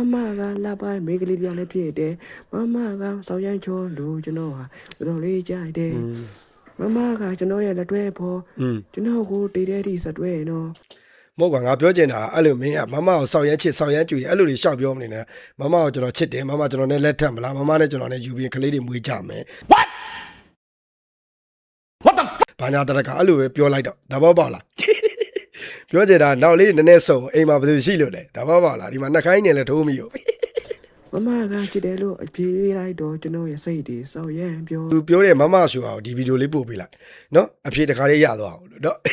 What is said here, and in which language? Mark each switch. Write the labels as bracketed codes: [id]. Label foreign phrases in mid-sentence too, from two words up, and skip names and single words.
[my] မမကလှပမိကလေးပြောင်းလေးဖြစ်တယ်မမကစောင်းရန်ချောလို့ကျွန်တော်ဟာတော်တော်လေးကြိုက်တယ်မမကကျွန်တော်ရဲ့လက်တွဲဖို့ကျွန်တော်ကိုတည်တဲ့ဒီစတွဲနော် မဟုတ်ကွာငါပြောချင်တာအဲ့လိုမင်းကမမကိုစောက်ရမ်းချစ်စောက်ရမ်းကြွေတယ်အဲ့လိုတွေရှောက်ပြောမနေနဲ့မမကိုကျွန်တော်ချစ်တယ်မမကျွန်တော်နဲ့လက်ထပ်မလားမမနဲ့ကျွန်တော်နဲ့ယူပြီးကလေးတွေမွေးကြမယ် [en] What the fuck? [my] ဘာညာတရကအဲ့လိုပဲပြောလိုက်တော့သဘောပေါက်လားပြောချင်တာနောက်လေးနည်းနည်းစုံအိမ်မှာဘယ်သူရှိလို့လဲသဘောပေါက်လားဒီမှာနှက်ခိုင်းနေလဲထိုးမိရော မမကချစ်တယ်လို့အပြေးလိုက်တော့ကျွန်တော်ရဲ့စိတ်တွေစောက်ရန်ပြော သူပြောတဲ့မမဆိုအောင်ဒီဗီဒီယိုလေးပို့ပေးလိုက်နော်အဖြေတခါလေးရသွားအောင်လို့နော်